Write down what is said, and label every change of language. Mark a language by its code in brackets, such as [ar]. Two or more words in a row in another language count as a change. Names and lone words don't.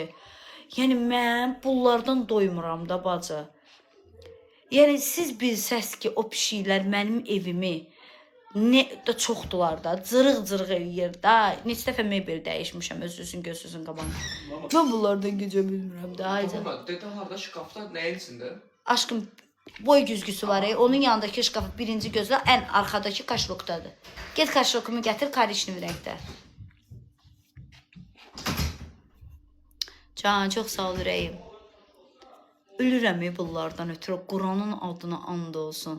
[az] Yəni mən bunlardan doymuram da bacı. Yəni siz bilsəz ki, o pişiklər mənim evimi ne də çoxdular da, cırıq-cırıq eləyir da. Neçə dəfə mebel dəyişmişəm özünüzün gözünüzün qabağında. Mən bunlardan gecə bilmirəm də. [tr] Tamam detallarda şkafta neyin içinde? [az] Aşkım boy güzgüsü var. Onun yanındakı şkafı birinci gözlə ən arxadakı kaşlokdadır. Get kaşlokumu gətir karişli rəngdə. Can, çox sağ ol ürəyim. Ölürəm bunlardan ötürü. Quranın adına and olsun.